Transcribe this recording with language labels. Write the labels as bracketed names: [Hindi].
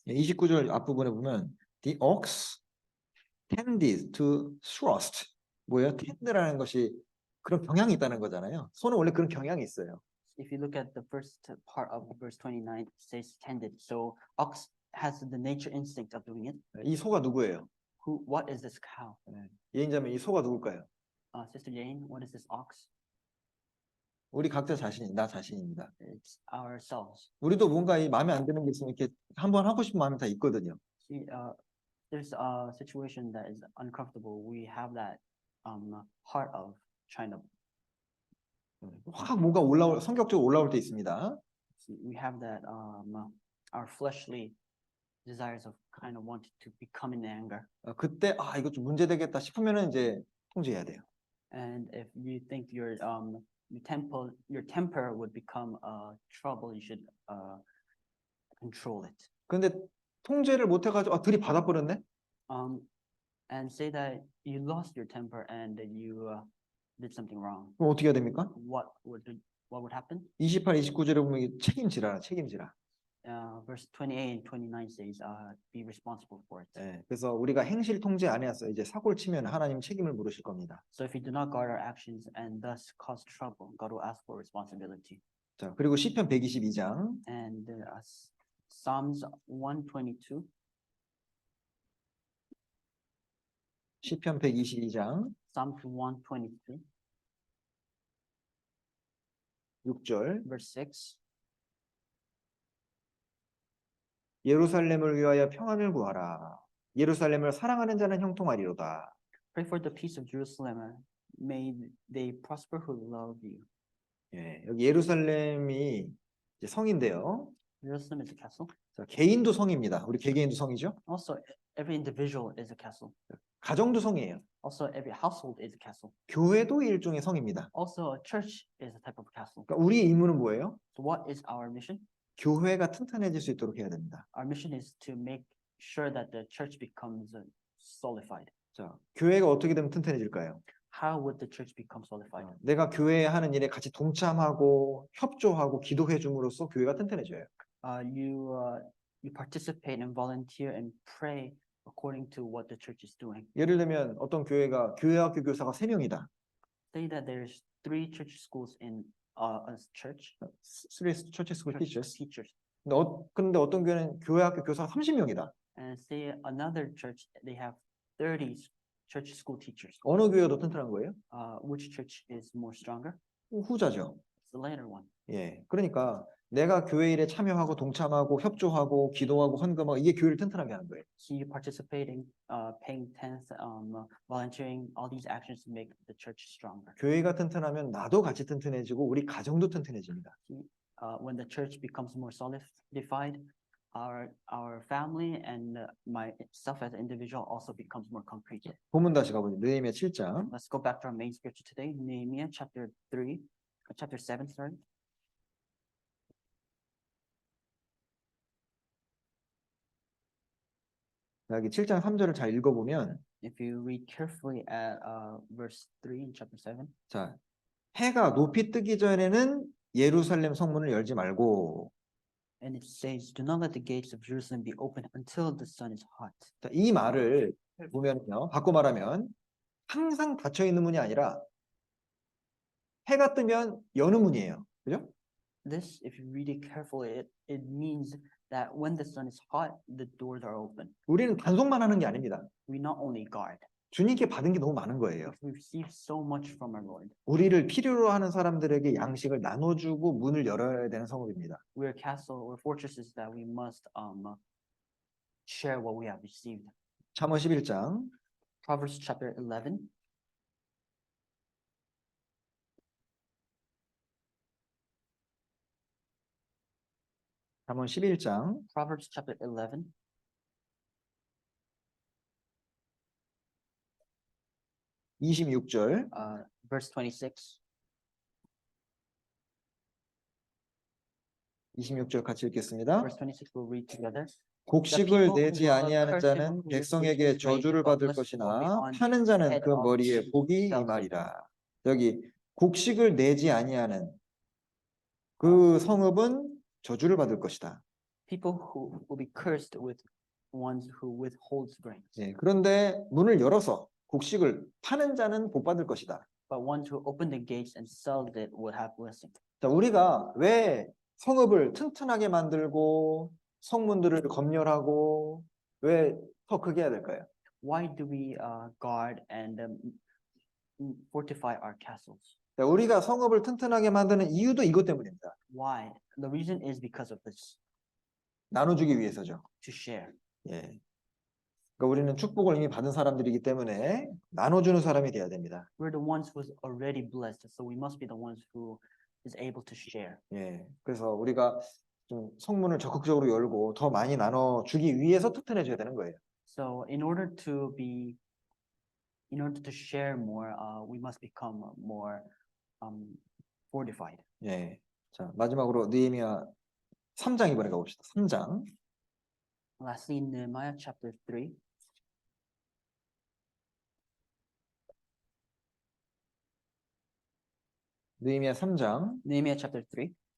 [Korean] 29절 앞부분에 보면 [English] the ox tended to thrust. [Korean] 뭐예요? tend라는 것이 그런 경향이 있다는 거잖아요. 소는 원래 그런 경향이 있어요. [English] If you look at the first part of verse 29, it says tended. So ox has the nature instinct of doing it. [Korean] 이 소가 누구예요? [English] What is this cow? [Korean] 예인자면 이 소가 누굴까요? [English] Sister Jane, what is this ox? [Korean] 우리 각자 나 자신입니다. [English] It's ourselves. [Korean] 우리도 뭔가 이 마음에 안 드는 게 있으면 이렇게 한번 하고 싶은 마음이 다 있거든요. [English] See, there's a situation that is uncomfortable. We have that heart of trying to. [Korean] 확 뭔가 성격적으로 올라올 때 있습니다. [English] See, we have that our fleshly desires of kind of wanting to become in anger. [Korean] 그때 이거 좀 문제되겠다 싶으면은 이제 통제해야 돼요. [English] And if you think your temper would become trouble, you should control it. [Korean] 근데 통제를 못 해가지고 들이받아 버렸네. [English] And say that you lost your temper and that you did something wrong. [Korean] 그럼 어떻게 해야 됩니까? [English] What would happen? [Korean] 28, 29절에 보면 책임지라. [English] Verse 28 and 29 says, be responsible for it. [Korean] 네, 그래서 우리가 행실 통제 안 해서 이제 사고를 치면 하나님 책임을 물으실 겁니다. [English] So if we do not guard our actions and thus cause trouble, God will ask for responsibility. [Korean] 자, 그리고 시편 122장. [English] And Psalms 122. [Korean] 시편 122장. [English] Psalms 123. [Korean] 6절. [English] Verse 6. [Korean] 예루살렘을 위하여 평안을 구하라. 예루살렘을 사랑하는 자는 형통하리로다. [English] Pray for the peace of Jerusalem. May they prosper who love you. [Korean] 예, 여기 예루살렘이 이제 성인데요. [English] Jerusalem is a castle. [Korean] 자, 개인도 성입니다. 우리 개개인도 성이죠. [English] Also, every individual is a castle. [Korean] 가정도 성이에요. [English] Also, every household is a castle. [Korean] 교회도 일종의 성입니다. [English] Also, a church is a type of castle. [Korean] 그러니까 우리의 임무는 뭐예요? [English] So what is our mission? [Korean] 교회가 튼튼해질 수 있도록 해야 됩니다. [English] Our mission is to make sure that the church becomes solidified. [Korean] 자, 교회가 어떻게 되면 튼튼해질까요? [English] How would the church become solidified? [Korean] 내가 교회에 하는 일에 같이 동참하고 협조하고 기도해 줌으로써 교회가 튼튼해져요. [English] You participate and volunteer and pray according to what the church is doing. [Korean] 예를 들면 어떤 교회가 교회학교 교사가 3명이다. [English] Say that there's 3 church schools in a church. Three church school teachers. Teachers. [Korean] 근데 어떤 교회는 교회학교 교사가 30명이다. [English] And say another church they have 30 church school teachers. [Korean] 어느 교회가 더 튼튼한 거예요? [English] Which church is more stronger? [Korean] 후자죠. [English] It's the later one. [Korean] 예. 그러니까 내가 교회 일에 참여하고 동참하고 협조하고 기도하고 헌금하고 이게 교회를 튼튼하게 하는 거예요. [English] So you participating, paying tenth, volunteering, all these actions to make the church stronger. [Korean] 교회가 튼튼하면 나도 같이 튼튼해지고 우리 가정도 튼튼해집니다. [English] When the church becomes more solidified, our family and myself as an individual also becomes more concrete. [Korean] 본문 다시 가보죠. 느헤미야 7장. [English] Let's go back to our main scripture today, Nehemiah chapter 7, sorry. [Korean] 여기 7장 3절을 잘 읽어보면 [English] If you read carefully at verse 3 in chapter 7, [Korean] 자, 해가 높이 뜨기 전에는 예루살렘 성문을 열지 말고 [English] and it says, "Do not let the gates of Jerusalem be open until the sun is hot." [Korean] 자, 이 말을 보면요. 바꿔 말하면 항상 닫혀 있는 문이 아니라 해가 뜨면 여는 문이에요. 그죠? [English] This, if you read it carefully, it means that when the sun is hot, the doors are open. [Korean] 우리는 단속만 하는 게 아닙니다. [English] We not only guard, [Korean] 주님께 받은 게 너무 많은 거예요. [English] we receive so much from our Lord. [Korean] 우리를 필요로 하는 사람들에게 양식을 나눠주고 문을 열어야 되는 성읍입니다. [English] We're castle, we're fortresses that we must share what we have received. [Korean] 잠언 11장 [English] Proverbs chapter 11. [Korean] 잠언 11장 [English] Proverbs chapter 11. [Korean] 26절 [English] Verse 26. [Korean] 26절 같이 읽겠습니다. [English] Verse 26 we'll read together. [Korean] 곡식을 내지 아니하는 자는 백성에게 저주를 받을 것이나 파는 자는 그 머리에 복이 임하리라. 여기 곡식을 내지 아니하는 그 성읍은 저주를 받을 것이다. [English] People who will be cursed with ones who withholds grains. [Korean] 예, 그런데 문을 열어서 곡식을 파는 자는 복 받을 것이다. [English] But ones who open the gates and sell it would have blessing. [Korean] 자, 우리가 왜 성읍을 튼튼하게 만들고 성문들을 검열하고 왜 더 크게 해야 될까요? [English] Why do we guard and fortify our castles? [Korean] 자, 우리가 성읍을 튼튼하게 만드는 이유도 이것 때문입니다. [English] Why? The reason is because of this. [Korean] 나눠주기 위해서죠. [English] To share. [Korean] 예. 그러니까 우리는 축복을 이미 받은 사람들이기 때문에 나눠주는 사람이 돼야 됩니다. [English] We're the ones who's already blessed, so we must be the ones who is able to share. [Korean] 예. 그래서 우리가 좀 성문을 적극적으로 열고 더 많이 나눠주기 위해서 튼튼해져야 되는 거예요. [English] So in order to share more, we must become more fortified. [Korean] 예. 자, 마지막으로 느헤미야 3장 이번에 가봅시다. 3장. [English] Lastly, Nehemiah chapter 3. [Korean] 느헤미야 3장 [English] Nehemiah chapter 3,